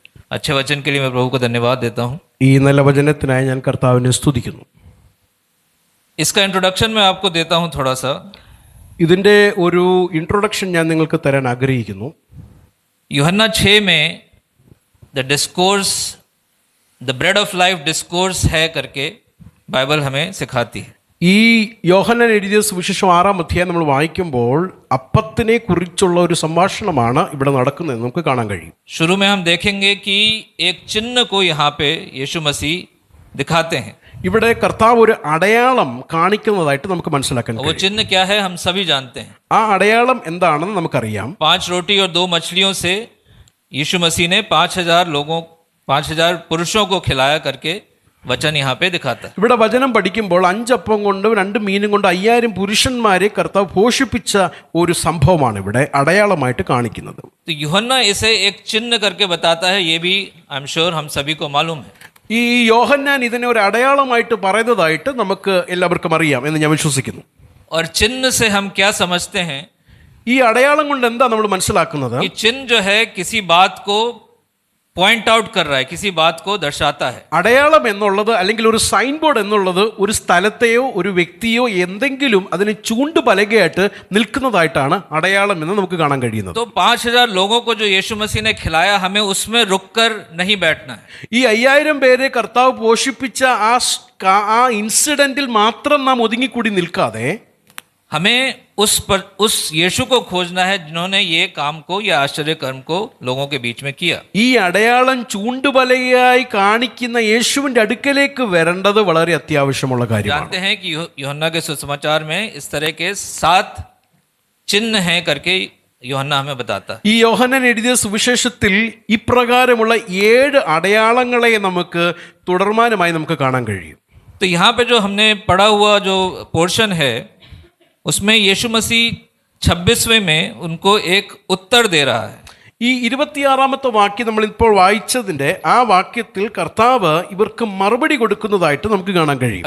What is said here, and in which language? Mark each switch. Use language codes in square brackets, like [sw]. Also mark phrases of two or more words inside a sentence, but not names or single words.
[hi] अच्छे वचन के लिए मैं प्रभु को धन्यवाद देता हूँ। [ml] ഈ നല്ല വചനത്തിനായി ഞാൻ കർത്താവിനെ സ്തുതിക്കുന്നു. [hi] इसका इंट्रोडक्शन मैं आपको देता हूँ थोड़ा सा। [ml] ഇതിൻ്റെ ഒരു ഇൻട്രൊഡക്ഷൻ ഞാൻ നിങ്ങൾക്ക് തരാൻ ആഗ്രഹിക്കുന്നു. [hi] यूहन्ना 6 में [en] the discourse the bread of life discourse [hi] है करके बाइबल हमें सिखाती है। [ml] ഈ യോഹന്നാൻ എഴുതിയ സുവിശേഷം 6-ാം അധ്യായം നമ്മൾ വായിക്കുമ്പോൾ അപ്പത്തിനെ കുറിച്ചുള്ള ഒരു സംഭാഷണമാണ് ഇവിടെ നടക്കുന്നത് നമുക്ക് കാണാൻ കഴിയും. [hi] शुरू में हम देखेंगे कि एक चिन्ह को यहाँ पे यीशु मसीह दिखाते हैं। [ml] ഇവിടെ കർത്താവ് ഒരു അടയാളം കാണിക്കുന്നതായിട്ട് നമുക്ക് മനസ്സിലാക്കാൻ [hi] वो [ml] കഴിയും. [hi] चिन्ह क्या है हम सभी जानते हैं। [ml] ആ അടയാളം എന്താണെന്ന് നമുക്കറിയാം. [hi] 5 रोटी और 2 मछलियों से यीशु मसीह ने 5,000 पुरुषों को खिलाया करके वचन यहाँ पे दिखाता है। [ml] ഇവിടെ വചനം പഠിക്കുമ്പോൾ 5 അപ്പം കൊണ്ടും 2 മീനും കൊണ്ട് 5000 പുരുഷന്മാരെ കർത്താവ് പോഷിപ്പിച്ച ഒരു സംഭവമാണ് ഇവിടെ അടയാളമായിട്ട് കാണിക്കുന്നത്. [hi] तो यूहन्ना इसे एक चिन्ह करके बताता है, ये भी [en] I am sure [hi] हम सभी को मालूम है। [ml] ഈ യോഹന്നാൻ ഇതിനെ ഒരു അടയാളമായിട്ട് പറയുന്നതായിട്ട് നമുക്ക് എല്ലാവർക്കും അറിയാം എന്ന് ഞാൻ വിശ്വസിക്കുന്നു. [hi] और चिन्ह से हम क्या समझते हैं [ml] ഈ അടയാളം കൊണ്ട് എന്താ നമ്മൾ മനസ്സിലാക്കുന്നത്? [hi] कि चिन्ह जो है किसी बात को [en] point out [hi] कर रहा है, किसी बात को दर्शाता है। [ml] അടയാളം എന്നുള്ളത് അല്ലെങ്കിൽ ഒരു [en] sign board [ml] എന്നുള്ളത് ഒരു സ്ഥലത്തെയോ ഒരു വ്യക്തിയോ എന്തെങ്കിലും അതിന് ചൂണ്ടുപലകയായിട്ട് നിൽക്കുന്നതായിട്ടാണ് അടയാളം എന്ന് നമുക്ക് കാണാൻ കഴിയുന്നത്. [hi] तो 5,000 लोगों को जो यीशु मसीह ने खिलाया, हमें उसमें रुककर नहीं बैठना है। [ml] ഈ 5000 പേരെ കർത്താവ് പോഷിപ്പിച്ച ആ ഇൻസിഡന്റിൽ മാത്രം നാം ഒതുങ്ങിക്കൂടി നിൽക്കാതെ [hi] हमें उस यीशु को खोजना है जिन्होंने ये काम को या आश्चर्य कर्म को लोगों के बीच में किया। [ml] ഈ അടയാളം ചൂണ്ടുപലകയായി കാണിക്കുന്ന യേശുവിന്റെ അടുക്കലേക്ക് വരേണ്ടത് വളരെ അത്യാവശ്യമുള്ള കാര്യമാണ്. [hi] जानते हैं कि यूहन्ना के सुसमाचार में इस तरह के 7 चिन्ह हैं करके यूहन्ना हमें बताता है। [ml] ഈ യോഹന്നാൻ എഴുതിയ സുവിശേഷത്തിൽ ഇപ്രകാരമുള്ള 7 അടയാളങ്ങളെ നമുക്ക് തുടർമാനമായി നമുക്ക് കാണാൻ കഴിയും. [hi] तो यहाँ पे जो हमने पढ़ा हुआ जो पोर्शन है उसमें यीशु मसीह 26वें में उनको एक उत्तर दे रहा है। [ml] ഈ 26-ാമത്തെ വാക്യം നമ്മൾ ഇപ്പോൾ വായിച്ചതിന്റെ ആ വാക്യത്തിൽ കർത്താവ് ഇവർക്ക് മറുപടി കൊടുക്കുന്നതായിട്ട് നമുക്ക് കാണാൻ കഴിയും.